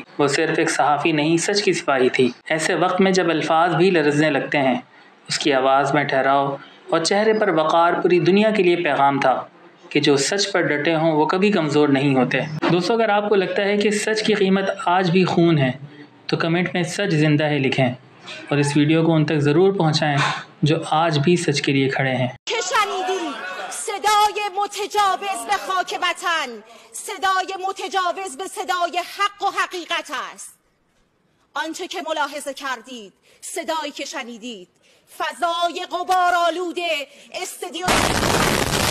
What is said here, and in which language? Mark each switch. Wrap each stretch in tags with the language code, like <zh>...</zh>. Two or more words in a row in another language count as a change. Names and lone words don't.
<ur>وہ صرف ایک صحافی نہیں، سچ کی سپاہی تھی۔ ایسے وقت میں جب الفاظ بھی لرزنے لگتے ہیں، اس کی آواز میں ٹھہراؤ اور چہرے پر وقار پوری دنیا کے لیے پیغام تھا کہ جو سچ پر ڈٹے ہوں وہ کبھی کمزور نہیں ہوتے۔ دوستو، اگر آپ کو لگتا ہے کہ سچ کی قیمت آج بھی خون ہے تو کمنٹ میں سچ زندہ ہے لکھیں اور اس ویڈیو کو ان تک ضرور پہنچائیں جو آج بھی سچ کے لیے کھڑے ہیں۔</ur> <fa>صدای متجاوز به خاک وطن، صدای متجاوز به صدای حق و حقیقت است. آنچه که ملاحظه کردید، صدایی که شنیدید، فضای غبارآلود استدیو</fa>